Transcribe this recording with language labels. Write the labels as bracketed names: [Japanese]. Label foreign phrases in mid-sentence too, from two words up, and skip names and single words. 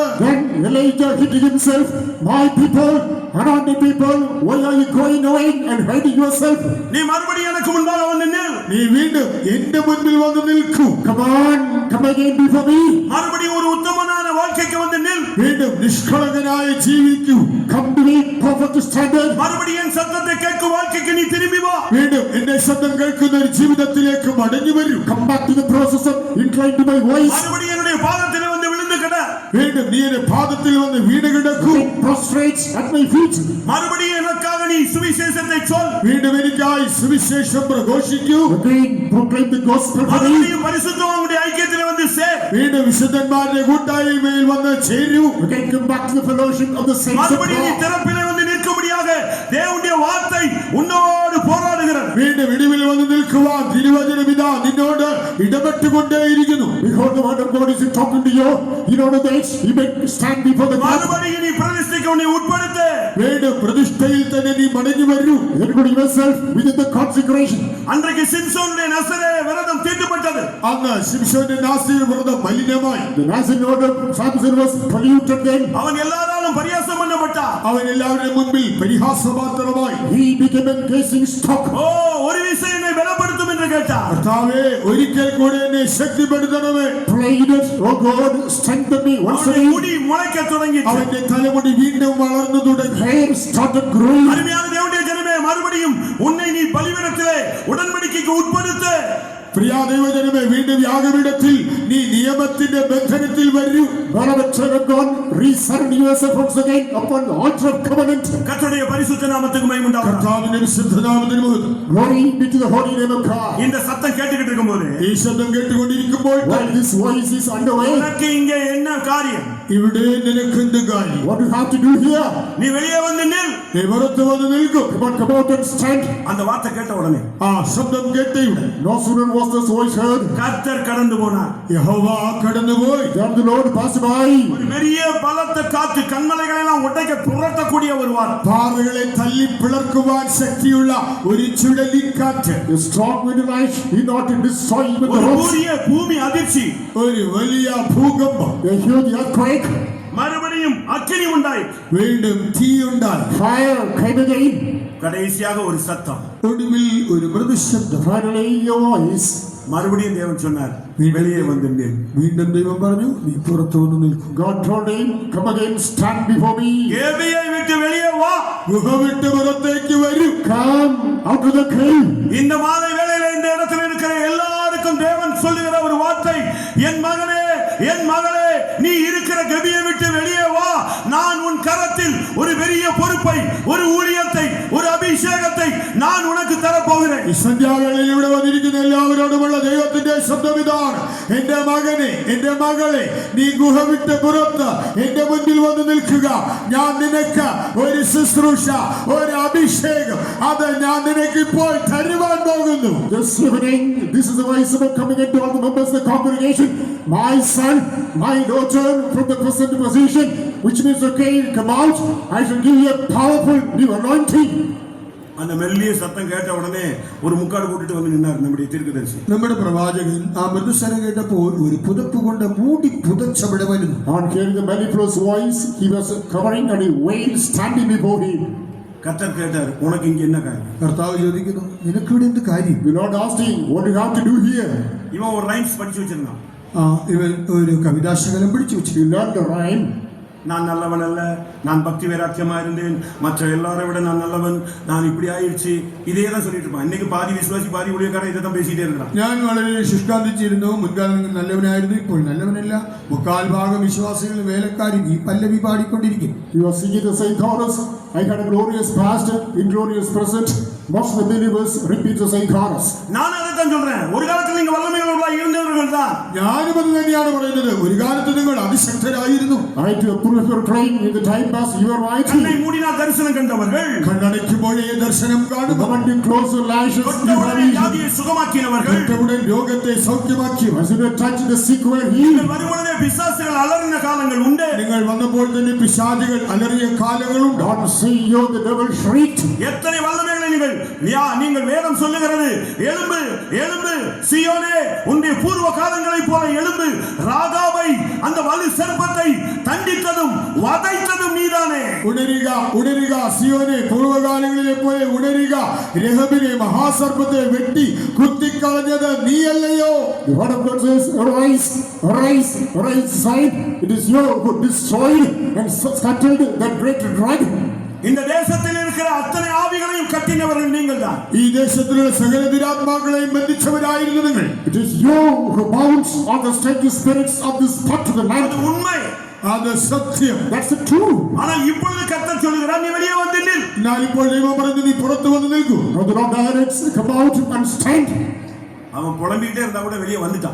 [English] Then Elijah hid himself. My people, anointed people, why are you going away and hiding yourself? [Tamil] நீ மறுபடியும் எனக்கு முன்பாக வந்து நில். [Malayalam] നീ വീണ്ടും എന്റെ മുൻപിൽ വന്ന് നിൽക്കൂ. [English] Come on, come again before me. [Tamil] மறுபடியும் ஒரு உத்தமனான வாழ்க்கைக்கு வந்து நில். [Malayalam] വീണ്ടും നിഷ്കളങ്കനായി ജീവിക്കൂ. [English] Come to me, perfect standard. [Tamil] மறுபடியும் என் சத்தத்தை கேட்கும் வாழ்க்கைக்கு நீ திரும்பி வா. [Malayalam] വീണ്ടും എന്റെ ശബ്ദം കേൾക്കുന്ന ഒരു ജീവിതത്തിലേക്ക് മടങ്ങി വരൂ. [English] Come back to the process of incline to my voice. [Tamil] மறுபடியும் என்னுடைய பாதத்திலே வந்து விழுந்து கிட. [Malayalam] വീണ്ടും നീ എന്റെ പാദത്തിൽ വന്ന് വീണ് കിടക്കൂ. [English] Prostrate at my feet. [Tamil] மறுபடியும் எனக்காக நீ சுவிசேஷத்தை சொல். [Malayalam] വീണ്ടും എനിക്കായി സുവിശേഷം പ്രഘോഷിക്കൂ. [English] Again, proclaim the gospel for me. [Tamil] மறுபடியும் பரிசுத்தவான்களுடைய ஐக்கியத்திலே வந்து சேர். [Malayalam] വീണ്ടും വിശുദ്ധന്മാരുടെ കൂട്ടായ്മയിൽ വന്ന് ചേരൂ. [English] Again, come back to the fellowship of the saints of [Tamil] மறுபடியும் நீ [English] God. [Tamil] திறப்பிலே வந்து நிற்கும்படியாக தேவனுடைய வார்த்தை உன்னோடு போராடுகிறது. [Malayalam] വീണ്ടും ഇടിവിൽ വന്ന് നിൽക്കുവാൻ തിരുവചനം ഇതാ നിന്നോട് ഇടപെട്ടുകൊണ്ടേയിരിക്കുന്നു. [English] Behold, the word of God is talking to you. In order that you may stand before the God. [Tamil] மறுபடியும் நீ பிரதிஷ்டைக்கு உன்னை உட்படுத்து. [Malayalam] വീണ്ടും പ്രതിഷ്ഠയിൽ തന്നെ നീ മടങ്ങി വരൂ. [English] Include yourself within the consecration. [Tamil] அன்றைக்கு சிம்சோனுடைய நசரே விரதம் தீட்டுப்பட்டது. [Malayalam] അന്ന് ശിംശോന്റെ നാസീർ വ്രതം മലിനമായി. [English] The Nazarene order of Samson was polluted then. [Tamil] அவன் எல்லாராலும் பரியாசம் பண்ணப்பட்டான். [Malayalam] അവൻ എല്ലാവരുടെ മുൻപിൽ പരിഹാസപാത്രമായി. [English] He became a gazing stock. [Tamil] ஓ, ஒரு விசை என்னை பலப்படுத்தும் என்று கேட்டார். [Malayalam] കർത്താവേ, ഒരിക്കൽ കൂടെ എന്നെ ശക്തിപ്പെടുത്തണമേ. [English] Pleaded, oh God, strengthen me once [Tamil] அவனுடைய [English] again. [Tamil] முடி முளைக்க தொடங்கிற்று. [Malayalam] അവന്റെ തലമുടി വീണ്ടും വളർന്നു തുടങ്ങി. [English] Hair started growing. [Tamil] அருமையான தேவனுடைய ஜனமே, மறுபடியும் உன்னை நீ பலிபீடத்திலே உடன்படிக்கைக்கு உட்படுத்து. [Malayalam] പ്രിയ ദൈവജനമേ, വീണ്ടും യാഗപീഠത്തിൽ നീ നിയമത്തിന്റെ ബന്ധനത്തിൽ വരൂ. [English] Beloved child of God, resurrender yourself once again upon the altar of covenant. [Tamil] கர்த்தருடைய பரிசுத்த நாமத்துக்கு மகிமை உண்டாவதாக. [Malayalam] കർത്താവിന്റെ വിശുദ്ധ നാമത്തിന് മഹത്വം. [English] Glory be to the holy name of God. [Tamil] இந்த சத்தம் கேட்டுக்கிட்டு இருக்கும்போது [Malayalam] ഈ ശബ്ദം കേട്ടുകൊണ്ടിരിക്കുമ്പോൾ [English] While this voice is underway, [Tamil] உனக்கு இங்கே என்ன காரியம்? [Malayalam] ഇവിടെ നിനക്ക് എന്ത് കാര്യം? [English] what do you have to do here? [Tamil] நீ வெளியே வந்து நில். [Malayalam] നീ പുറത്ത് വന്ന് നിൽക്കും. [English] Come out and stand. [Tamil] அந்த வார்த்தை கேட்ட உடனே [Malayalam] ആ ശബ്ദം കേട്ടയുടൻ [English] No sooner was this voice heard [Tamil] கர்த்தர் கடந்து போனார். [Malayalam] യഹോവ കടന്നുപോയി. [English] than the Lord passed by. [Tamil] ஒரு பெரிய பலத்த காற்று கண்மலைகளை எல்லாம் உடைக்க புரட்டக்கூடிய ஒரு வார்த்தை. [Malayalam] പാറകളെ തല്ലി പിളർക്കുവാൻ ശക്തിയുള്ള ഒരു ചുഴലിക്കാറ്റ്, [English] A strong wind and light did not destroy even the [Tamil] ஒரு [English] rocks. [Tamil] பெரிய பூமி அதிர்ச்சி. [Malayalam] ഒരു വലിയ ഭൂകമ്പം, [English] A huge earthquake. [Tamil] மறுபடியும் அக்கினி உண்டாயிற்று. [Malayalam] വീണ്ടും തീയുണ്ടായി. [English] Fire came again. [Tamil] கடைசியாக ஒரு சத்தம். [Malayalam] ഒടുവിൽ ഒരു മൃദുശബ്ദം. [English] Finally, your voice. [Tamil] மறுபடியும் தேவன் சொன்னார், வெளியே வந்து நில். [Malayalam] വീണ്ടും ദൈവം പറഞ്ഞു, നീ പുറത്തു വന്ന് നിൽക്കും. [English] God told him, come again, stand before me. [Tamil] கேபியை விட்டு வெளியே வா. [Malayalam] ഗുഹ വിട്ട് പുറത്തേക്ക് വരൂ. [English] Come out of the cave. [Tamil] இந்த மாலை வேளையில இந்த இடத்துல இருக்கிற எல்லாருக்கும் தேவன் சொல்லுகிற ஒரு வார்த்தை, என் மகனே, என் மகளே, நீ இருக்கிற கபியை விட்டு வெளியே வா. நான் உன் கரத்தில் ஒரு பெரிய பொறுப்பை, ஒரு ஊழியத்தை, ஒரு அபிஷேகத்தை நான் உனக்கு தரப்போகிறேன். [Malayalam] ഈ സന്ധ്യാവേളയിൽ ഇവിടെ വന്നിരിക്കുന്ന എല്ലാവരോടുമുള്ള ദൈവത്തിന്റെ ശബ്ദം ഇതാണ്. എന്റെ മകനെ, എന്റെ മകളെ, നീ ഗുഹ വിട്ട് പുറത്ത് എന്റെ മുന്നിൽ വന്ന് നിൽക്കുക. ഞാൻ നിനക്ക് ഒരു ശുശ്രൂഷ, ഒരു അഭിഷേകം, അത് ഞാൻ നിനക്ക് ഇപ്പോൾ തരുവാൻ പോകുന്നു. [English] This evening, this is the voice of coming into all the members of the congregation. My son, my daughter, from the present position, which means, okay, come out. I shall give you a powerful new anointing. [Tamil] அந்த மெல்லிய சத்தம் கேட்ட உடனே ஒரு முக்காடு கூட்டிட்டு வந்து நின்னார் நம்முடைய தீர்க்கதரிசி. [Malayalam] നമ്മുടെ പ്രവാചകൻ ആ മൃദുസ്വരം കേട്ടപ്പോൾ ഒരു പുതപ്പ് കൊണ്ട് മൂടി പുതച്ചവിടെ വരുന്നു. [English] On hearing the mellifluous voice, he was covering and he wailed standing before him. [Tamil] கர்த்தர் கேட்டார், உனக்கு இங்க என்ன காரியம்? [Malayalam] കർത്താവ് ചോദിക്കുന്നു, നിനക്കിവിടെ എന്ത് കാര്യം? [English] The Lord asked him, what do you have to do here? [Tamil] இவன் ஒரு ரைம்ஸ் படிச்சு வச்சிருந்தான். [Malayalam] ഇവൻ ഒരു കവിതാശകലം പിടിച്ചു വെച്ചു. [English] He learned the rhyme. [Tamil] நான் நல்லவன் அல்ல, நான் பக்தி வைராக்கியமா இருந்தேன், மற்ற எல்லாரை விட நான் நல்லவன், நான் இப்படி ஆயிடுச்சு, இதே தான் சொல்லிட்டு இருப்பான். இன்னைக்கு பாதி விசுவாசி பாதி ஊழியக்காரன் இதை தான் பேசிட்டே இருக்கிறான். [Malayalam] ഞാൻ വളരെ ശുഷ്കാന്തിച്ചിരുന്നു. മുൻകാലങ്ങളിൽ നല്ലവനായിരുന്നു, ഇപ്പോൾ നല്ലവനല്ല. മുക്കാൽ ഭാഗം വിശ്വാസികൾ വേലക്കാരും ഈ പല്ലവി പാടിക്കൊണ്ടിരിക്കും. [English] He was singing the same chorus. I had a glorious past, inglorious present. Most of the believers repeat the same chorus. [Tamil] நான் அதை தான் சொல்றேன். ஒரு காலத்தில் நீங்க வல்லமையுள்ளவர்களா இருந்தவர்கள் தான். [Malayalam] ഞാനും അത് തന്നെയാണ് പറയുന്നത്. ഒരു കാലത്ത് നിങ്ങൾ അതിശക്തരായിരുന്നു. [English] I to approve of your claim in the time past you are right. [Tamil] கண்ணை மூடினா தரிசனம் கண்டவர்கள், [Malayalam] കണ്ണടയ്ക്കുമ്പോഴേ ദർശനം [English] The [Malayalam] കാണും. [English] moment you close your lashes, you [Tamil] தொட்ட [English] have [Tamil] உடனே [English] vision. [Tamil] வியாதியை சுகமாக்கினவர்கள், [Malayalam] തൊട്ടவுടൻ രോഗത്തെ സൗഖ്യമാക്കിയവർ. [English] As you touch the sick were healed. [Tamil] நீங்கள் வரும்பொழுதே பிசாசுகள் அலறின காலங்கள் உண்டு. [Malayalam] നിങ്ങൾ വന്നപ്പോൾ തന്നെ പിശാചുകൾ അലറിയ കാലങ്ങളുണ്ട്. [English] God see you, the devil shrieked. [Tamil] எத்தனை வல்லமைகளை நீங்கள் வேதம் சொல்லுகிறது, எழும்பு எழும்பு சீயோனே, உன்னுடைய பூர்வ காலங்களைப் போல எழும்பு. ராகாவை, அந்த வலு சர்ப்பத்தை தண்டித்ததும் வதைத்ததும் நீதானே. [Malayalam] ഉണരുക, ഉണരുക സിയോനെ, പൂർവ്വകാലങ്ങളിലെ പോലെ ഉണരുക. രഹബിനെ, മഹാസർപ്പത്തെ വെട്ടി കുത്തിക്കളഞ്ഞത് നീയല്ലയോ? [English] The word of God says, arise, arise, arise, Zion. It is you who destroyed and scattered that great dragon. [Tamil] இந்த தேசத்தில் இருக்கிற அத்தனை ஆவிகளையும் கட்டினவர்கள் நீங்கள் தான். [Malayalam] ഈ ദേശത്തിലുള്ള സകല ദുരാത്മാക്കളെയും ബന്ധിച്ചവരായിരുന്നു നിങ്ങൾ. [English] It is you who bounce on the strange spirits of this part of the [Tamil] அது [English] land. [Tamil] உண்மை. [Malayalam] അത് സത്യം. [English] That's the truth. [Tamil] ஆனால் இப்பொழுது கர்த்தர் சொல்லுகிறார், நீ வெளியே வந்து நில். [Malayalam] എന്നാൽ ഇപ്പോൾ ദൈവം പറഞ്ഞു, നീ പുറത്തു വന്ന് നിൽക്കൂ. [English] Now the Lord directs, come out and stand. [Tamil] அவன் புலம்பிக்கிட்டே இருந்தா கூட வெளியே வந்துட்டான்.